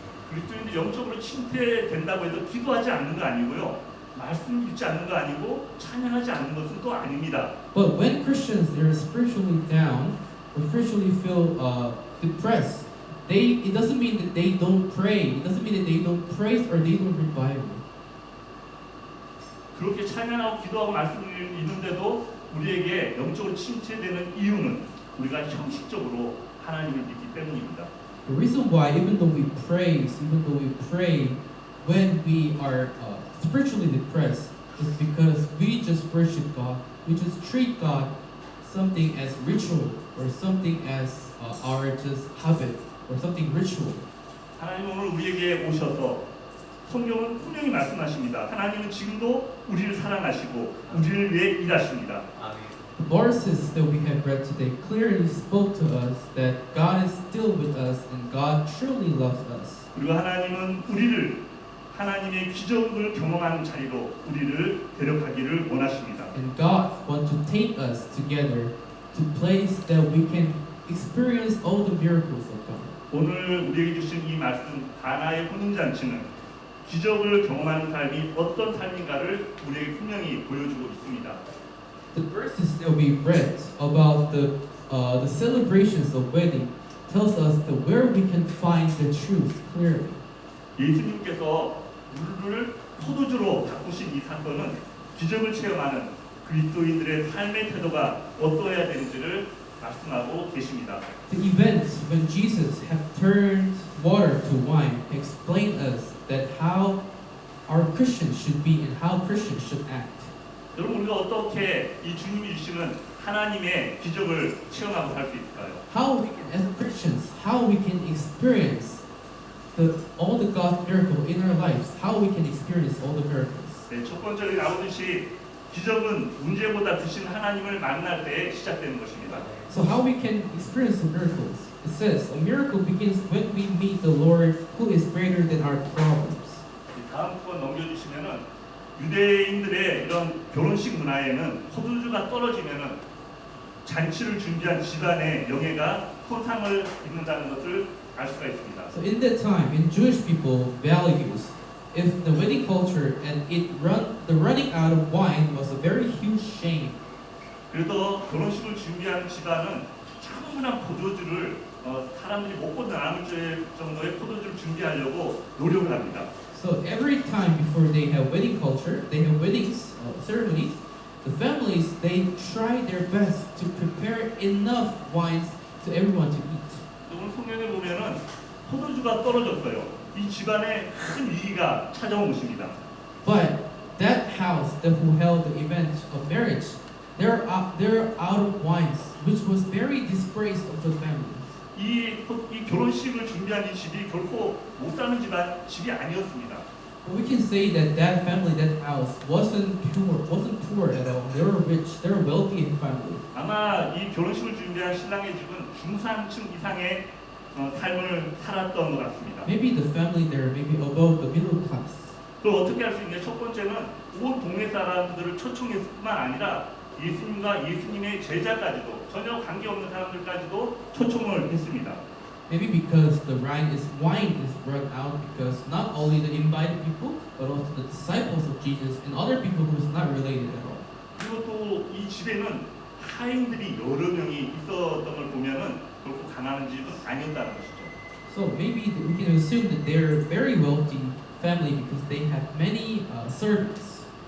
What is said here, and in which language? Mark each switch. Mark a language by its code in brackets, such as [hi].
[ko] 그리스도인들 영적으로 침체된다고 해서 기도하지 않는 거 아니고요. 말씀 읽지 않는 거 아니고 찬양하지 않는 것은 또 아닙니다. [en] But when Christians they're spiritually down or spiritually feel depressed, it doesn't mean that they don't pray. It doesn't mean that they don't praise or they don't read Bible. [ko] 그렇게 찬양하고 기도하고 말씀을 읽는데도 우리에게 영적으로 침체되는 이유는 우리가 형식적으로 하나님을 믿기 때문입니다. [en] The reason why, even though we praise, even though we pray, when we are spiritually depressed, is because we just worship God. We just treat God something as ritual or something as our just habit or something ritual. [ko] 하나님 오늘 우리에게 오셔서 성경은 분명히 말씀하십니다. 하나님은 지금도 우리를 사랑하시고 우리를 위해 일하십니다. [en] The verses that we have read today clearly spoke to us that God is still with us and God truly loves us. [ko] 그리고 하나님은 우리를 하나님의 기적을 경험하는 자리로 우리를 데려가기를 원하십니다. [en] And God wants to take us together to place that we can experience all the miracles of God. [ko] 오늘 우리에게 주신 이 말씀 가나의 혼인잔치는 기적을 경험하는 삶이 어떤 삶인가를 우리에게 분명히 보여주고 있습니다. [en] The verses that we read about the celebrations of wedding tells us that where we can find the truth clearly. [ko] 예수님께서 물을 포도주로 바꾸신 이 사건은 기적을 체험하는 그리스도인들의 삶의 태도가 어떠해야 되는지를 말씀하고 계십니다. [en] The events when Jesus had turned water to wine explain us that how our Christians should be and how Christians should act. [ko] 여러분 우리가 어떻게 이 주님이 주시는 하나님의 기적을 체험하고 살 수 있을까요? [en] How we can, as Christians, how we can experience all the God's miracle in our lives. How we can experience all the miracles. [ko] 네, 첫 번째로 나오듯이 기적은 문제보다 드신 하나님을 만날 때 시작되는 것입니다. [en] So how we can experience the miracles? It says a miracle begins when we meet the Lord who is greater than our problems. [ko] 다음 번 넘겨주시면은 유대인들의 이런 결혼식 문화에는 포도주가 떨어지면은 잔치를 준비한 집안의 영예가 포상을 입는다는 것을 알 수가 있습니다. [en] So in that time, in Jewish people values, if the wedding culture and the running out of wine was a very huge shame. [ko] 그래서 결혼식을 준비하는 집안은 충분한 포도주를 사람들이 먹고 남을 정도의 포도주를 준비하려고 노력을 합니다. [en] So every time before they have wedding culture, they have weddings ceremonies, the families they try their best to prepare enough wines to everyone to eat. [ko] 오늘 성경에 보면은 포도주가 떨어졌어요. 이 집안에 큰 위기가 찾아온 것입니다. [en] But that house that who held the event of marriage, they're out of wines, which was very disgrace of the family. [ko] 이 결혼식을 준비한 이 집이 결코 못 사는 집이 아니었습니다. [en] But we can say that that family, that house, wasn't poor at all. They were rich. They were wealthy in family. [ko] 아마 이 결혼식을 준비한 신랑의 집은 중산층 이상의 삶을 살았던 것 같습니다. [en] Maybe the family there, maybe above the middle class. [ko] 그걸 어떻게 할 수 있냐? 첫 번째는 온 동네 사람들을 초청했을 뿐만 아니라 예수님과 예수님의 제자까지도 전혀 관계없는 사람들까지도 초청을 했습니다. [en] Maybe because the wine is run out because not only the invited people, but also the disciples of Jesus and other people who is not related at all. [ko] 그리고 또 이 집에는 하인들이 여러 명이 있었던 걸 보면은 결코 가난한 집은 아니었다는 것이죠. [en] So maybe we can assume that they're very wealthy family because they have many servants.